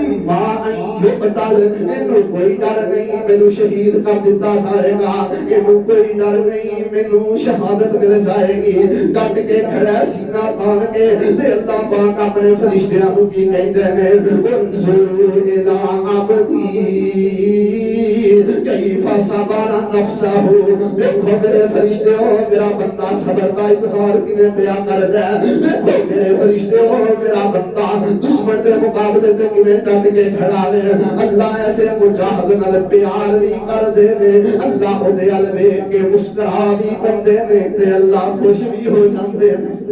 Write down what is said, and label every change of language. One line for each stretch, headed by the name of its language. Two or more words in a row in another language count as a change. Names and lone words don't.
Arabic: إما أن يقتل,
Punjabi: ਇਨ੍ਹੂ ਕੋਈ ਡਰ ਨਹੀਂ ਮੈਨੂ ਸ਼ਹੀਦ ਕਰ ਦਿਤਾ ਜਾਏਗਾ, ਇਨ੍ਹੂ ਕੋਈ ਡਰ ਨਹੀਂ ਮੈਨੂ ਸ਼ਹਾਦਤ ਮਿਲ ਜਾਏਗੀ। ਡਟ ਕੇ ਖੜ੍ਹਾ ਸੀਨਾ ਤਾਣ ਕੇ ਤੇ ਅੱਲਾਹ ਪਾਕ ਆਪਣੇ ਫ਼ਰਿਸ਼ਤਿਆਂ ਨੂੰ ਕੀ ਕਹਿੰਦੇ ਨੇ,
Arabic: انظروا إلى عبدي كيف صبر نفسه,
Punjabi: ਦੇਖੋ ਮੇਰੇ ਫ਼ਰਿਸ਼ਤਿਓਂ ਮੇਰਾ ਬੰਦਾ ਸਬਰ ਕਾ ਇਜ਼ਹਾਰ ਕਿਵੇਂ ਪਿਆ ਕਰਦਾ ਹੈ, ਦੇਖੋ ਮੇਰੇ ਫ਼ਰਿਸ਼ਤਿਓਂ ਮੇਰਾ ਬੰਦਾ ਦੁਸ਼ਮਣ ਕੇ ਮੁਕਾਬਲੇ ਤੇ ਕਿਵੇਂ ਡਟ ਕੇ ਖੜ੍ਹਾ ਹੈ। ਅੱਲਾਹ ਐਸੇ ਮੁਜਾਹਿਦ ਨਾਲ ਪਿਆਰ ਭੀ ਕਰਦੇ ਨੇ, ਅੱਲਾਹ ਓਦੇ ਅਲ ਵੇਖ ਕੇ ਮੁਸਕੁਰਾ ਭੀ ਪੈਂਦੇ ਨੇ ਤੇ ਅੱਲਾਹ ਖ਼ੁਸ਼ ਭੀ ਹੋ ਜਾਂਦੇ ਨੇ।